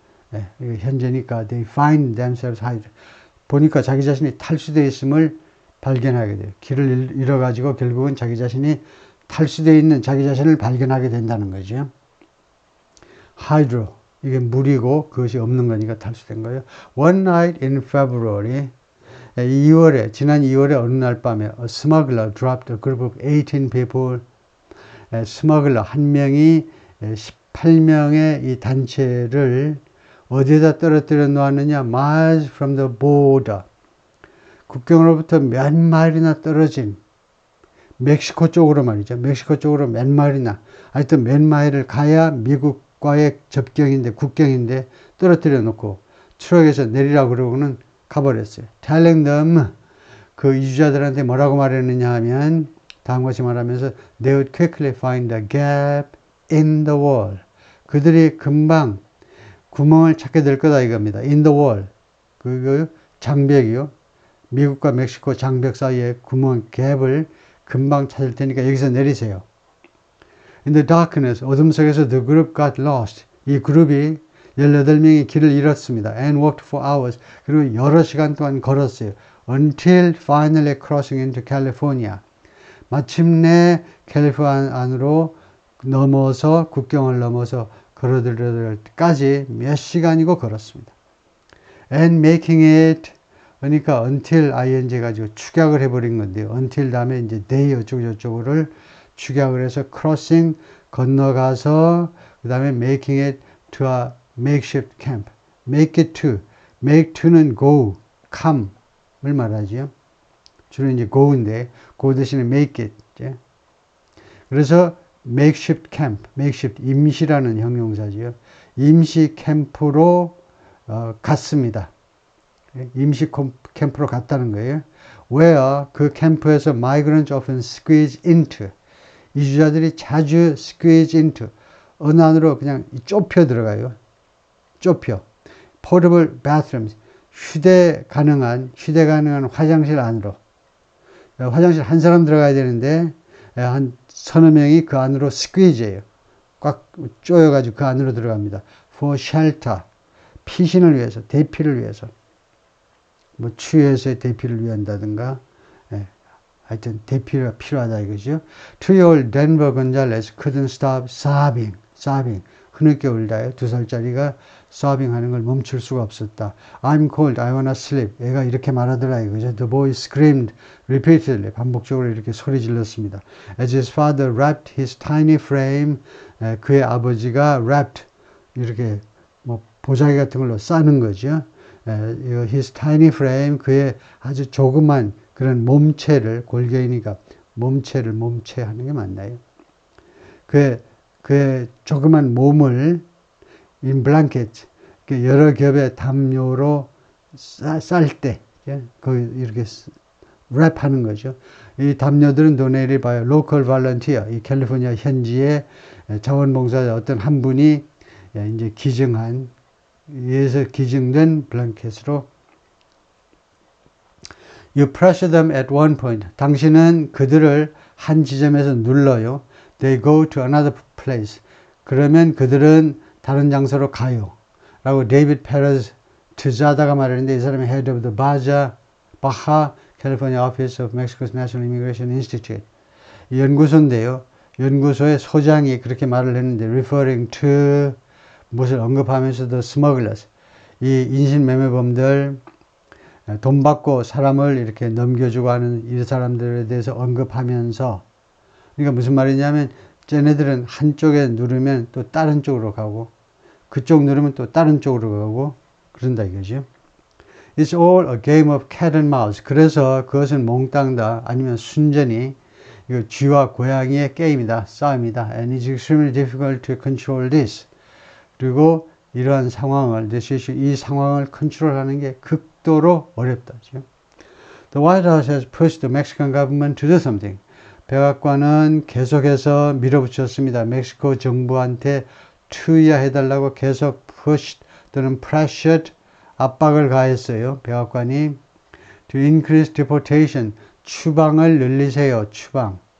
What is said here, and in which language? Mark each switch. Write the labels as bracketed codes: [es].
[ko] 네, 현재니까 [en] they find themselves hydrated. [ko] 보니까 자기 자신이 탈수되어 있음을 발견하게 돼요. 길을 잃어가지고 결국은 자기 자신이 탈수되어 있는 자기 자신을 발견하게 된다는 거죠. hydro, 이게 물이고 그것이 없는 거니까 탈수된 거예요. [en] One night in February, [ko] 지난 2월에 어느 날 밤에 [en] a smuggler dropped a group of 18 people. [ko] 스머글러 한 명이 18명의 이 단체를 어디에다 떨어뜨려 놓았느냐? [en] miles from the border. [ko] 국경으로부터 몇 마일이나 떨어진 멕시코 쪽으로 말이죠. 멕시코 쪽으로 몇 마일이나, 하여튼 몇 마일을 가야 미국과의 접경인데, 국경인데 떨어뜨려 놓고 트럭에서 내리라고 그러고는 가버렸어요. [en] telling them, [ko] 그 이주자들한테 뭐라고 말했느냐 하면 다음과 같이 말하면서 [en] they would quickly find a gap in the wall. [ko] 그들이 금방 구멍을 찾게 될 거다 이겁니다. [en] in the wall. [ko] 그 장벽이요. 미국과 멕시코 장벽 사이에 구멍, 갭을 금방 찾을 테니까 여기서 내리세요. [en] In the darkness, [ko] 어둠 속에서 [en] the group got lost. [ko] 이 그룹이 18명이 길을 잃었습니다. [en] And walked for hours. [ko] 그리고 여러 시간 동안 걸었어요. [en] Until finally crossing into California. [ko] 마침내 캘리포니아 안으로 넘어서, 국경을 넘어서 걸어들을 때까지 몇 시간이고 걸었습니다. [en] And making it, [ko] 그러니까 until ing 가지고 축약을 해버린 건데요. until 다음에 이제 day 어쩌고저쩌고를 축약을 해서 crossing, 건너가서, 그 다음에 [en] making it to a makeshift camp. [ko] make it to, make to는 go, come을 말하죠. 주로 이제 go인데, go 대신에 make it. 그래서 makeshift camp, makeshift, 임시라는 형용사지요. 임시 캠프로 갔습니다. 임시 캠프로 갔다는 거예요. where 그 캠프에서 [en] migrants often squeeze into, [ko] 이주자들이 자주 squeeze into, 어느 안으로 그냥 좁혀 들어가요. 좁혀. [en] portable bathrooms, [ko] 휴대 가능한 화장실 안으로. 화장실 한 사람 들어가야 되는데 한 서너 명이 그 안으로 스퀴즈예요. 꽉 쪼여가지고 그 안으로 들어갑니다. [en] for shelter, [ko] 피신을 위해서, 대피를 위해서. 뭐 추위에서의 대피를 위한다든가, 하여튼 대피가 필요하다 이거죠. [en] 2-year-old Denver Gonzalez couldn't stop sobbing. [ko] 흐느껴 울다요. 2살짜리가 sobbing 하는 걸 멈출 수가 없었다. [en] I'm cold, I wanna sleep. [ko] 애가 이렇게 말하더라 이거죠. [en] The boy screamed repeatedly. [ko] 반복적으로 이렇게 소리 질렀습니다. [en] As his father wrapped his tiny frame, [ko] 그의 아버지가 wrapped, 이렇게 뭐 보자기 같은 걸로 싸는 거죠. [en] His tiny frame, [ko] 그의 아주 조그만 그런 몸체를, 골개이니까 몸체 하는 게 맞나요? 그의 조그만 몸을 in blanket, 여러 겹의 담요로 쌀 때, 이렇게 랩하는 거죠. 이 담요들은 [en] donated by a local volunteer, [ko] 이 캘리포니아 현지의 자원봉사자 어떤 한 분이 이제 위에서 기증된 블랭켓으로. [en] You pressure them at one point. [ko] 당신은 그들을 한 지점에서 눌러요. [en] They go to another place. [ko] 그러면 그들은 다른 장소로 가요. 라고 데이비드 페레즈 트자다가 말했는데 이 사람이 [en] Head of the Baja California Office of Mexico's National Immigration Institute. [ko] 이 연구소인데요. 연구소의 소장이 그렇게 말을 했는데 referring to 무엇을 언급하면서도 smugglers. 이 인신매매범들, 돈 받고 사람을 이렇게 넘겨주고 하는 이 사람들에 대해서 언급하면서, 그러니까 무슨 말이냐면 쟤네들은 한쪽에 누르면 또 다른 쪽으로 가고 그쪽 누르면 또 다른 쪽으로 가고 그런다 이거죠. [en] It's all a game of cat and mouse. [ko] 그래서 그것은 몽땅다 아니면 순전히 이거 쥐와 고양이의 게임이다, 싸움이다. [en] And it's extremely difficult to control this. [ko] 그리고 이러한 상황을, 이 상황을 컨트롤하는 게 극도로 어렵다죠. [en] The White House has pushed the Mexican government to do something. [ko] 백악관은 계속해서 밀어붙였습니다. 멕시코 정부한테 투여해달라고 계속 pushed 또는 pressured, 압박을 가했어요. 백악관이 [en] to increase deportation, [ko] 추방을 늘리세요. 추방.